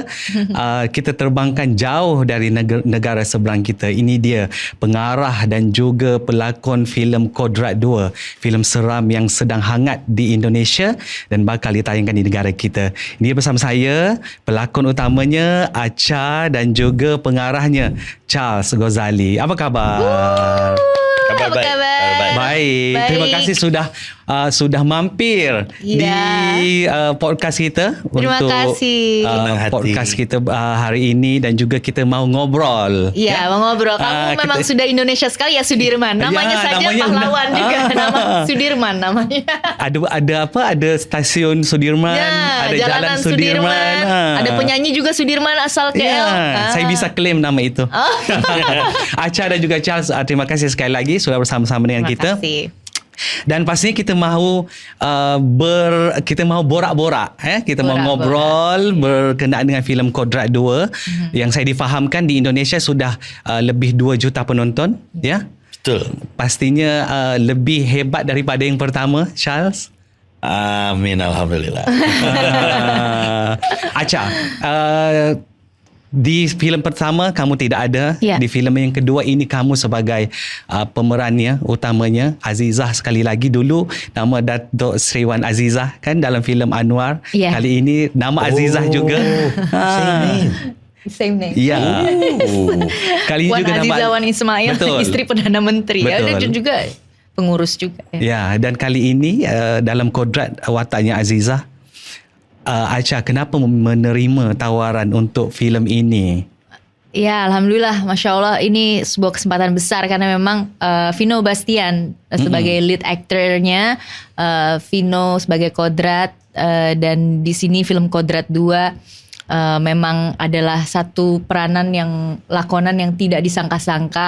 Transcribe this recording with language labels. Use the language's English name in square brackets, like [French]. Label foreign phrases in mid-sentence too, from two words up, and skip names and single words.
[Malay] Kita terbangkan jauh dari negara seberang kita. Ini dia pengarah dan juga pelakon filem Kodrat 2, filem seram yang sedang hangat di Indonesia dan bakal ditayangkan di negara kita. Ini bersama saya pelakon utamanya Acha dan juga pengarahnya Charles Ghazali. Apa khabar? [Indonesian] Kabar baik. Baik. Terima kasih sudah mampir di podcast kita. Terima kasih. Podcast kita hari ini, dan juga kita mau ngobrol. Iya, mau ngobrol. Kamu memang sudah Indonesia sekali ya, Sudirman. Namanya saja pahlawan juga. Nama Sudirman namanya. Ada stasiun Sudirman, ada jalan Sudirman. [Malay] Ada penyanyi juga Sudirman asal KL. [Indonesian] Saya bisa klaim nama itu. [Malay] Acha dan juga Charles, terima kasih sekali lagi sudah bersama-sama dengan kita. [Indonesian] Terima kasih. [Malay] Dan pastinya kita mahu borak-borak, [Indonesian] kita mau ngobrol [Malay] berkenaan dengan filem Kodrat 2 yang saya difahamkan di Indonesia sudah lebih 2 juta penonton, ya. Betul. Pastinya lebih hebat daripada yang pertama, Charles. [Arabic] آمين، الحمد لله. [Indonesian] Acha, di filem pertama kamu tidak ada, di filem yang kedua ini kamu sebagai pemerannya utamanya, Azizah sekali lagi. [Malay] Dulu nama Datuk Sriwan Azizah kan dalam filem Anwar. Kali ini nama Azizah juga. [English] Same name. [Malay] Ya. Kali ini Wan juga nama Azizah Wan Ismail, istri Perdana Menteri. Ada juga pengurus juga. Ya, dan kali ini dalam Kodrat wataknya Azizah. Acha, kenapa menerima tawaran untuk filem ini? [Indonesian] Ya, [Arabic] الحمد لله، ما شاء الله, [Indonesian] ini sebuah kesempatan besar karena memang Vino Bastian sebagai [English] lead actornya, [Indonesian] Vino sebagai Kodrat, dan di sini film Kodrat 2 memang adalah satu lakonan yang tidak disangka-sangka.